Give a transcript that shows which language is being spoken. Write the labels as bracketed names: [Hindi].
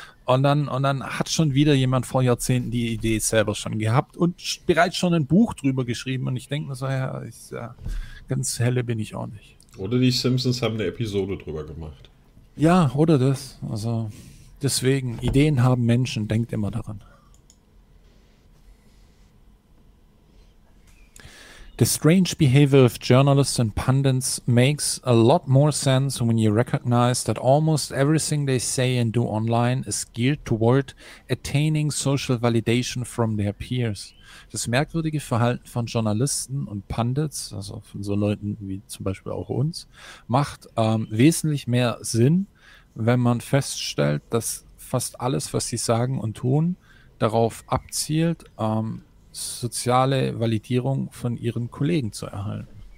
[German] Und dann hat schon wieder jemand vor Jahrzehnten die Idee selber schon gehabt und bereits schon ein Buch drüber geschrieben. Und ich denke mir so, ja, ganz helle bin ich auch nicht. Oder die Simpsons haben eine Episode drüber gemacht. Ja, oder das. Also deswegen, Ideen haben Menschen, denkt immer daran. [English] The strange behavior of journalists and pundits makes a lot more sense when you recognize that almost everything they say and do online is geared toward attaining social validation from their peers. [German] Das merkwürdige Verhalten von Journalisten und Pundits, also von so Leuten wie zum Beispiel auch uns, macht wesentlich mehr Sinn, wenn man feststellt, dass fast alles, was sie sagen und tun, darauf abzielt, soziale Validierung von ihren Kollegen zu erhalten.